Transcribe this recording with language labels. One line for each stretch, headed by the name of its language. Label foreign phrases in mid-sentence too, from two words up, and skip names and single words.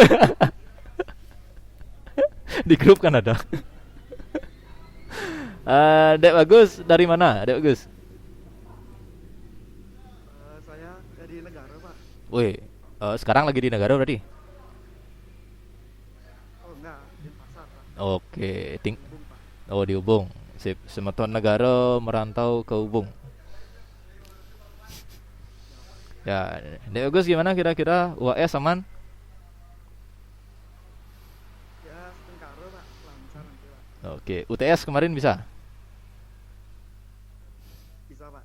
Indonesian: Di grup kan ada. Dek bagus dari mana? Dek bagus. Saya dari negara, Pak. Woi, sekarang lagi di negara berarti? Oh enggak, di pasar, Pak. Oke, Ubung, Pak. oh di Ubung. Sip, Semeton Negara merantau ke Ubung. Ya, Dek bagus gimana kira-kira UAS aman? Ya Oke, UTS kemarin bisa? Bisa Pak.